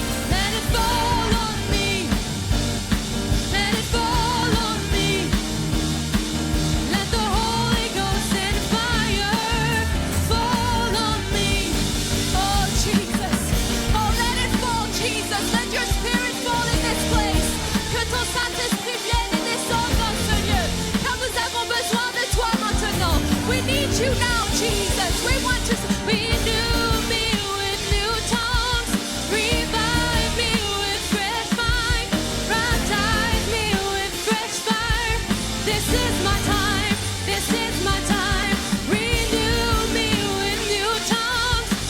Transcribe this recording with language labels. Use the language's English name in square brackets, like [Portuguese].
[English] Let it fall on me. Let it fall on me. Let the Holy Ghost and fire fall on me. Oh Jesus, oh let it fall Jesus. Let your spirit fall in this place. [French] Que ton Saint-Esprit vienne et descende dans ce lieu. Car nous avons besoin de toi maintenant. [English] We need you now Jesus. We want to renew me with new tongues. Revive me with fresh fire. Baptize me with fresh fire. This is my time. This is my time. Renew me with new tongues.